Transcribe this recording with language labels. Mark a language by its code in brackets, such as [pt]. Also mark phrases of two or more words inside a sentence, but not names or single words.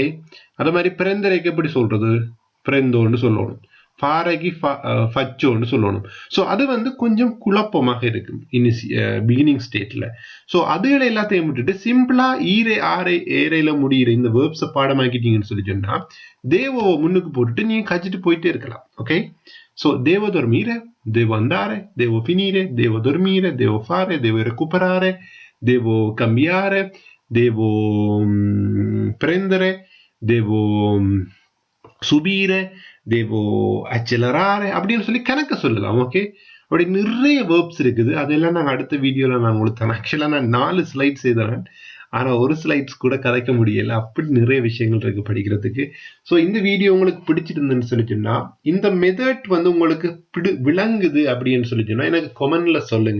[ta] அதே மாதிரி பிறந்தரைக்கு எப்படி சொல்றது, பிறந்தோன்னு சொல்லணும், ஃபாரைக்கு ஃபச்சோன்னு சொல்லணும். ஸோ அது வந்து கொஞ்சம் குழப்பமாக இருக்கு [en] beginning state. [ta] ஸோ அதுகளை எல்லாத்தையும் விட்டுட்டு சிம்பிளா ஈரே ஆரை ஏரையில முடிகிற இந்த வேர்ப்ஸை பாடமாக்கிட்டீங்கன்னு சொல்லி சொன்னா தேவோவை முன்னுக்கு போட்டுட்டு நீங்க கச்சிட்டு போயிட்டே இருக்கலாம், ஓகே? [it] ஸோ devo dormire, devo andare, devo finire, devo dormire, devo fare, devo recuperare, devo cambiare, devo prendere, devo subire, devo accelerare [ta] அப்படின்னு சொல்லி கணக்க சொல்லலாம், ஓகே? அப்படி நிறைய வேர்ப்ஸ் இருக்குது. அதெல்லாம் நாங்கள் அடுத்த வீடியோல நான் உங்களுக்கு தரேன். ஆக்சுவலா நான் 4 ஸ்லைட்ஸ் செய்தேன், ஆனா ஒரு ஸ்லைட்ஸ் கூட கதைக்க முடியல. அப்படி நிறைய விஷயங்கள் இருக்கு படிக்கிறதுக்கு. ஸோ இந்த வீடியோ உங்களுக்கு பிடிச்சிருந்துன்னு சொல்லிச்சுன்னா, இந்த மெத்தட் வந்து உங்களுக்கு விளங்குது அப்படின்னு சொல்லிச்சுன்னா எனக்கு கமெண்ட்ல சொல்லுங்க.